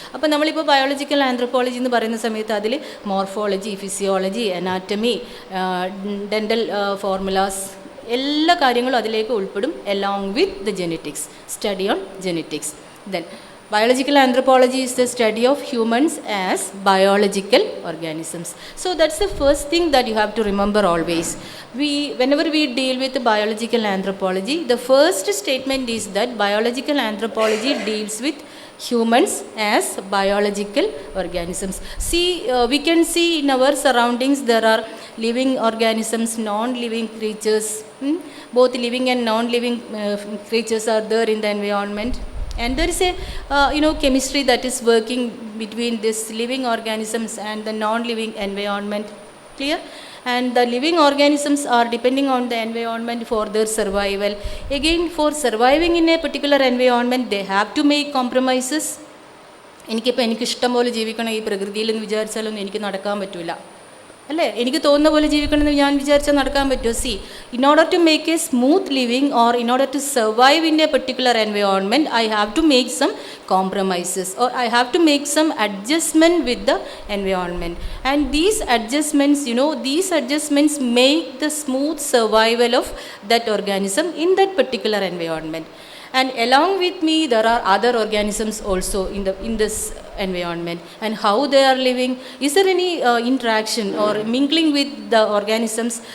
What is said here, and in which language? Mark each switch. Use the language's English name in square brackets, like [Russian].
[Malayalam] അപ്പോൾ നമ്മളിപ്പോൾ biological anthropology എന്ന് പറയുന്ന സമയത്ത് അതിൽ morphology, physiology, anatomy, dental formulas എല്ലാ കാര്യങ്ങളും അതിലേക്ക് ഉൾപ്പെടും, [English] along with the genetics, study on genetics. Then biological anthropology is the study of humans as biological organisms. So that's the first thing that you have to remember always. Whenever we deal with biological anthropology, the first statement is that biological anthropology deals with humans as biological organisms. See, we can see in our surroundings there are living organisms, non-living creatures. Both living and non-living creatures are there in the environment. And there is a chemistry that is working between these living organisms and the non-living environment. Clear? And the living organisms are depending on the environment for their survival. Again, for surviving in a particular environment, they have to make compromises. [Malayalam] എനിക്ക് ഇഷ്ടം പോലെ ജീവിക്കണം ഈ പ്രകൃതിയിൽ എന്ന് വിചാരിച്ചാലൊന്നും എനിക്ക് നടക്കാൻ പറ്റില്ല, അല്ലേ? എനിക്ക് തോന്നുന്ന പോലെ ജീവിക്കണമെന്ന് ഞാൻ വിചാരിച്ചാൽ നടക്കാൻ പറ്റുമോ? [English] See, in order to make a smooth living or in order to survive in a particular environment, I have to make some compromises, or I have to make some adjustment with the environment. And these adjustments make the smooth survival of that organism in that particular environment. And along with me there are other organisms also in this environment, and how they are living. Is there any interaction or mingling with the organisms?